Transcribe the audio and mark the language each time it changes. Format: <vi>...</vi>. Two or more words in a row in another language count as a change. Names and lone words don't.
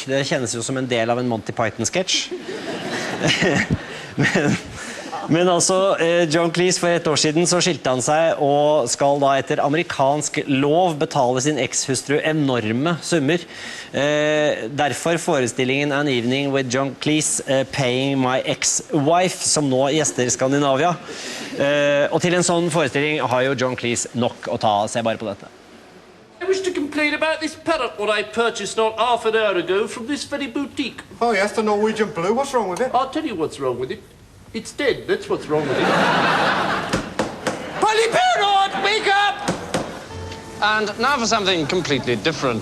<no>Det kjennes jo som en del av en Monty Python-sketsj. Men altså, John Cleese for et år siden så skilte han seg og skal da etter amerikansk lov betale sin ekshustru enorme summer. Derfor forestillingen An Evening with John Cleese, Paying My Ex-Wife, som nå gjester Skandinavia. Og til en sånn forestilling har jo John Cleese nok å ta. Se bare på dette.</no> <en>I wish to complain about this parrot what I purchased not half an hour ago from this very boutique. Oh yes, the Norwegian blue. What's wrong with it? I'll tell you what's wrong with it. It's dead, that's what's wrong with it. Polly Parrot, wake up! And now for something completely different.</en>